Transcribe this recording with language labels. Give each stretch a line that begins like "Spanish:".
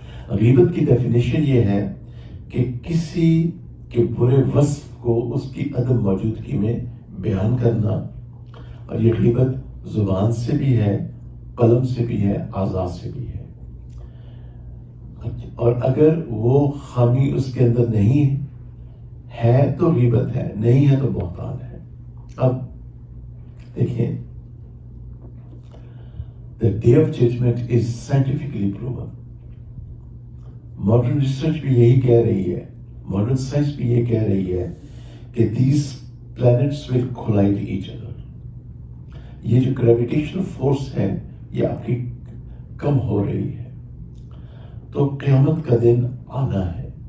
Urdu: غیبت کی ڈیفینیشن یہ ہے کہ کسی کے برے وصف کو اس کی عدم موجودگی میں بیان کرنا، اور یہ غیبت زبان سے بھی ہے، قلم سے بھی ہے، اعضاء سے بھی ہے. اور اگر وہ خامی اس کے اندر نہیں ہے تو غیبت ہے، نہیں ہے تو بہتان ہے. اب دیکھیں
English: the day of judgment is scientifically proven.
Urdu: Modern research بھی یہی کہہ رہی ہے، ماڈرن سائنس بھی یہ کہہ رہی ہے کہ
English: these planets will collide each other.
Urdu: یہ جو گریویٹیشنل فورس ہے یہ آپ کی کم ہو رہی ہے، تو قیامت کا دن آنا ہے.